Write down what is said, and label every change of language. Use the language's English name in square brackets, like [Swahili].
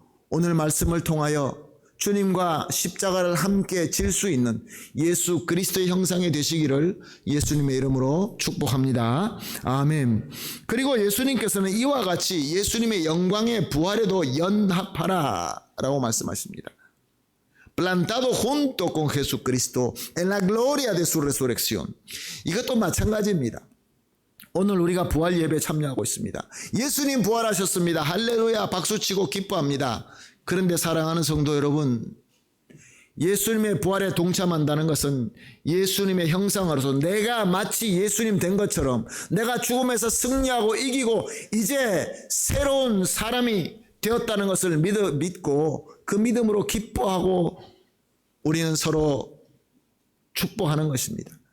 [Korean] 오늘 말씀을 통하여 주님과 십자가를 함께 질 수 있는 예수 그리스도의 형상이 되시기를 예수님의 이름으로 축복합니다. 아멘. 그리고 예수님께서는 이와 같이 예수님의 영광의 부활에도 연합하라 라고 말씀하십니다. [Spanish] Plantado junto con Jesucristo en la gloria de su resurrección. [Korean] 이것도 마찬가지입니다. 오늘 우리가 부활 예배에 참여하고 있습니다. 예수님 부활하셨습니다. 할렐루야 박수치고 기뻐합니다. 그런데 사랑하는 성도 여러분, 예수님의 부활에 동참한다는 것은 예수님의 형상으로서 내가 마치 예수님 된 것처럼 내가 죽음에서 승리하고 이기고 이제 새로운 사람이 되었다는 것을 믿고 그 믿음으로 기뻐하고 우리는 서로 축복하는 것입니다.